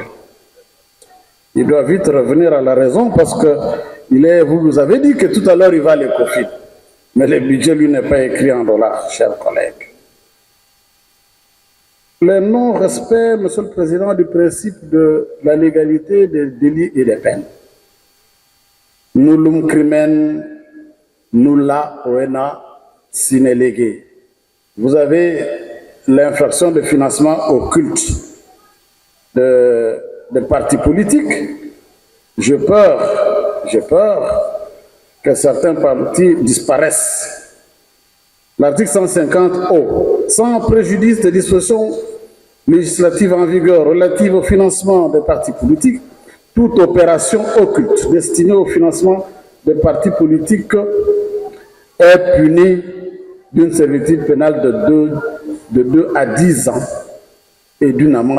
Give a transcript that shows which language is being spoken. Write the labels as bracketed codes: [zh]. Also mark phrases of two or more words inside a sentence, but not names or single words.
[fr] Il doit vite revenir à la raison parce que vous nous avez dit que tout à l'heure, il va à l'ECOFIN. Mais le budget, lui, n'est pas écrit en dollars, chers collègues. Le non-respect, Monsieur le Président, du principe de la légalité des délits et des peines. [la] Nullum crimen nulla poena sine lege. [fr] Vous avez l'infraction de financement occulte de partis politiques. J'ai peur que certains partis disparaissent. L'article 150O, sans préjudice des dispositions législatives en vigueur relatives au financement des partis politiques, toute opération occulte destinée au financement des partis politiques est punie d'une servitude pénale de 2 à 10 ans et d'une amende.